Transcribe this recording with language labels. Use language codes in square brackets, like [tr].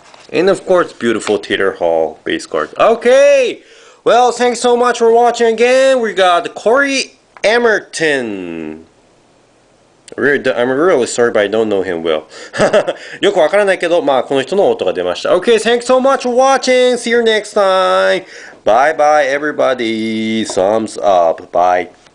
[en] And of course, beautiful Taylor Hall base card. Okay! Well, thanks so much for watching again. We got Corey Emerton. I'm really sorry, but I don't know him well. [ja] よくわからないけど、まあこの人の音が出ました。 [en] Okay, thanks so much for watching. See you next time. Bye bye, everybody. Thumbs up. Bye.